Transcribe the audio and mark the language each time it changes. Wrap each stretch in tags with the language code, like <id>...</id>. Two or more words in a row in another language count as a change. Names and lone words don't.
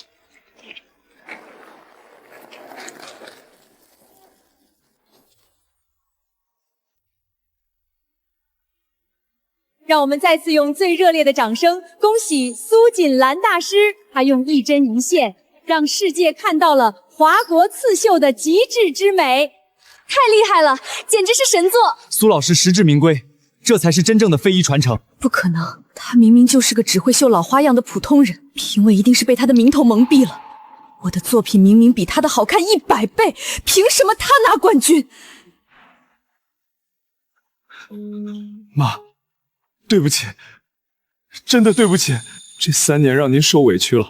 <zh>讓我們再次用最熱烈的掌聲，恭喜蘇錦蘭大師，他用一針一線，讓世界看到了華國刺繡的極致之美，太厲害了，簡直是神作！蘇老師實至名歸，這才是真正的非遺傳承。不可能，他明明就是個只會繡老花樣的普通人，評委一定是被他的名頭蒙蔽了。我的作品明明比他的好看100倍，憑什麼他拿冠軍？媽，對不起，真的對不起，這3年讓您受委屈了。</zh>